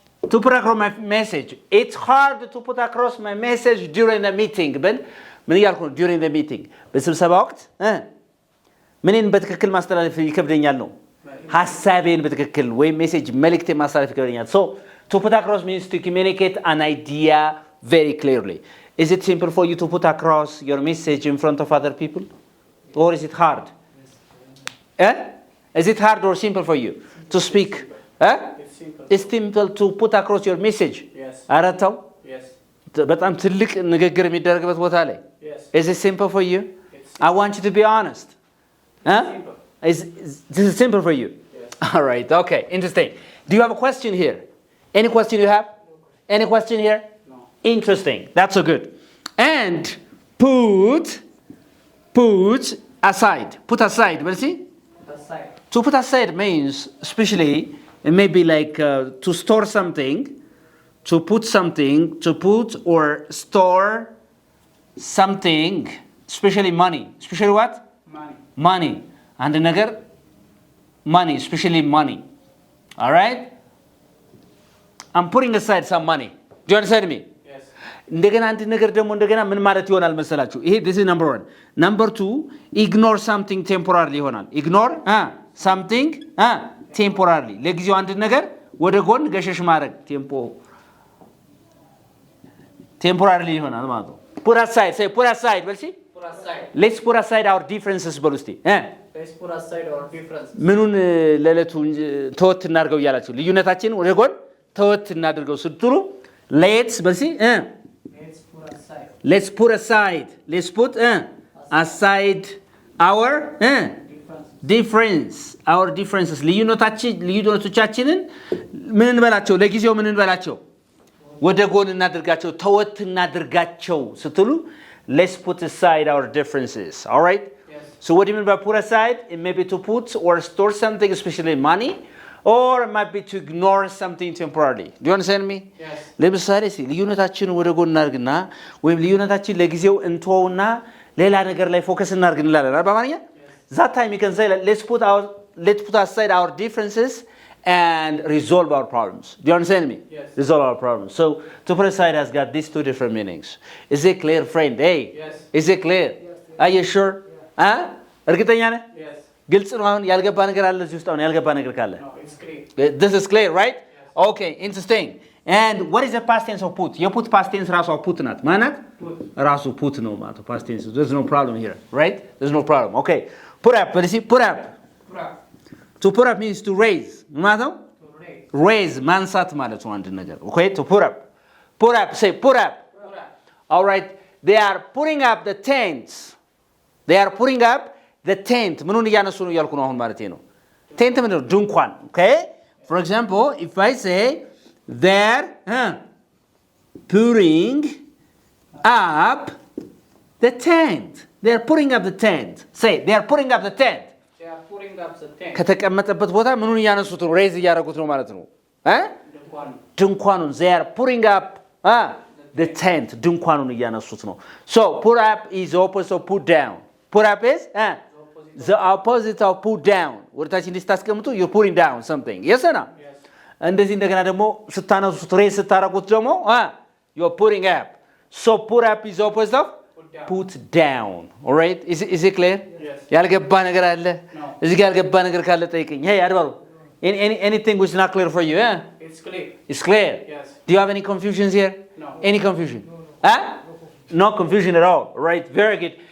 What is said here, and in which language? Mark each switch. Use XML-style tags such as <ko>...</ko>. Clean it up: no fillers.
<en>To put across my message. It's hard to put across my message during the meeting.</en> <am>ምን እያልኩ ነው?</am> <en>during the meeting.</en> <am>በስብሰባ ወቅት ምንን በትክክል ማስተላለፍ ይከብደኛል ነው? ሐሳቤን በትክክል ወይም ሜሴጅ መልእክቴን ማስተላለፍ ይከብደኛል። So to put across means to communicate an idea very clearly.</am> <en>Is it simple for you to put across your message in front of other people? Or is it hard? Is it hard or simple for you to speak? It's simple. It's simple to put across your message. Yes.</en> <am>ኧረ ተው</am> <en>Yes.</en> <am>በጣም ትልቅ ንግግር የሚደረግበት ቦታ ላይ</am> <en>Yes. Is it simple for you? I want you to be honest. Simple. This is simple for you? Yes. All right, okay, interesting. Do you have a question here? Any question you have? Any question here? No. Interesting, that's so good. And put aside. Put aside, what is it? Aside. To put aside means, especially, it may be like to store something, to put something, to put or store something, especially money. Especially what? Money. Money. And another money, especially money. All right? I'm putting aside some money. Do you understand me? Yes.</en> <am>እንደገና አንድ ነገር ደግሞ እንደገና ምን ማለት ይሆናል መሰላችሁ?</am> <en>ይሄ this is number 1. Number 2, ignore something temporarily ይሆናል. Ignore something temporarily.</en> <am>ለጊዜው አንድ ነገር ወደ ጎን ገሸሽ ማድረግ temporarily ይሆናል ማለት ነው።</am> <en>Put aside. Say put aside. Well, see? Put aside. Let's put aside our differences</en> <am>በሉ እስቲ።</am> <en>Let's put aside our differences.</en> <am>ምኑን ለዕለቱ ተወት እናድርገው እያላችሁ ልዩነታችንን ወደ ጎን ተወት እናድርገው ስትሉ let's በል እስቲ</am> <en>Let's put aside. let's put aside. Let's put aside our difference. Our differences.</en> <am>ልዩነቶቻችንን ምን እንበላቸው? ለጊዜው ምን እንበላቸው? ወደ ጎን እናድርጋቸው፣ ተወት እናድርጋቸው ስትሉ</am> <en>let's put aside our differences. All right? Yes. So what do you mean by put aside? It may be to put or store something, especially money, or it might be to ignore something temporarily. Do you understand me? Yes.</en> <am>ለምሳሌ ልዩነታችንን ወደ ጎን እናድርግና ወይም ልዩነታችን ለጊዜው እንተውና ሌላ ነገር ላይ ፎከስ እናድርግ እንላለን አይደል በአማርኛ?</am> <en>That time you can say let's put aside our differences and resolve our problems. Do you understand me? Yes. Resolve our problems. So to put aside has got these two different meanings. Is it clear, friend? Hey. Yes. Is it clear? Are you sure?</en> <am>እርግጠኛ ነህ?</am> <en>Yes.</en> <am>ግልጽ ነው። አሁን ያልገባ ነገር አለ እዚህ ውስጥ? አሁን ያልገባ ነገር ካለ</am> <en>No, it's clear. this is clear, right? Okay, interesting. And what is the past tense of put?</en> <am>የፑት past tense ራሷ put ናት። ማናት?</am> <en>Put. ራሱ put ነው ማለት past tense. There's no problem here, right? There's no problem. Okay. Put up. Let's see. Put up. Put up. To put up means to raise.</en> <am>ምን ማለት ነው?</am> <en>To raise.</en> <am>Raise ማንሳት ማለት ነው አንድ ነገር።</am> <en>Okay? To put up. Put up. Say put up. Put up. All right. They are putting up the tents. They are putting up the tent.</en> <am>ምኑን እያነሱ ነው እያልኩ ነው አሁን ማለት ነው። tent ምንድን ነው? ድንኳን። Okay?</am> <en>For example, if I say they're putting up the tent. They're putting up the tent. Say, they're putting up the tent. They are putting up the tent.</en> <am>ከተቀመጠበት ቦታ ምኑን እያነሱት ነው? ሬዝ እያደረጉት ነው ማለት ነው። ድንኳን</am> <en>ድንኳኑን they are putting up the tent</en> <am>ድንኳኑን እያነሱት ነው።</am> <en>So put up is the opposite of put down. Put up is the opposite of put down.</en> <am>ወደታች እንዲስታስቀምጡ</am> <en>you're putting down something. Yes or no? Yes.</en> <am>እንደዚህ እንደገና ደግሞ ስታነሱት ሬዝ ስታረጉት ደግሞ</am> <en>you're putting up. So put up is the opposite of put down. All right? Is it clear? Yes.</en> <am>ያልገባ ነገር አለ?</am> <en>No.</en> <am>እዚህ ጋር ያልገባ ነገር ካለ ጠይቀኝ። Hey አድባሩ</am> <en>anything which is not clear for you? It's clear. It's clear. Yes. Do you have any confusions here? No. Any confusion? No confusion at all. Right. Very good.</en>